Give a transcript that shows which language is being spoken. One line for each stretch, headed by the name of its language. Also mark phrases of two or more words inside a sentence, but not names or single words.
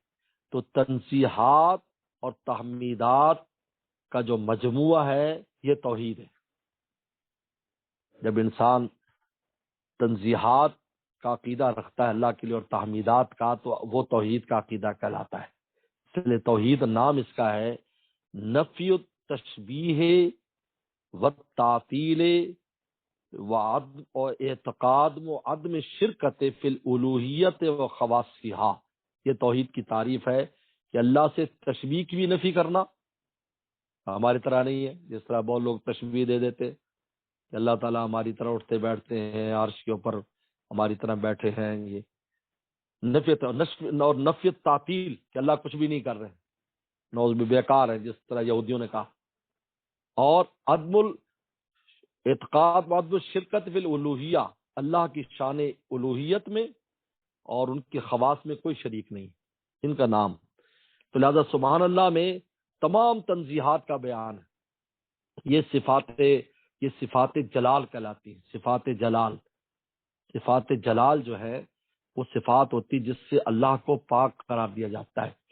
Urdu: تو تنزیہات اور تحمیدات کا جو مجموعہ ہے یہ توحید ہے. جب انسان تنزیہات کا عقیدہ رکھتا ہے اللہ کے لیے اور تحمیدات کا، تو وہ توحید کا عقیدہ کہلاتا ہے. اس لیے توحید نام اس کا ہے.
Arabic: نفی التشبیہ و تعطیل و اعتقاد و عدم شرکت فی الالوہیت و خواصہا.
Urdu: یہ توحید کی تعریف ہے کہ اللہ سے تشبیہ کی بھی نفی کرنا. ہماری طرح نہیں ہے جس طرح بہت لوگ تشبیہ دے دیتے کہ اللہ تعالیٰ ہماری طرح اٹھتے بیٹھتے ہیں، عرش کے اوپر ہماری طرح بیٹھے ہیں. یہ اور نفی تعطیل کہ اللہ کچھ بھی نہیں کر رہے،
Arabic: نعوذ باللہ،
Urdu: بیکار ہے، جس طرح یہودیوں نے کہا. اور عدم اعتقاد و
Arabic: عدم الشرکت فی الالوہیہ،
Urdu: اللہ کی شان الوہیت میں اور ان کے خواص میں کوئی شریک نہیں ان کا نام. تو لہذا
Arabic: سبحان اللہ
Urdu: میں تمام تنزیہات کا بیان ہے. یہ صفات جلال کہلاتی ہیں. صفات جلال، صفات جلال جو ہے وہ صفات ہوتی جس سے اللہ کو پاک قرار دیا جاتا ہے.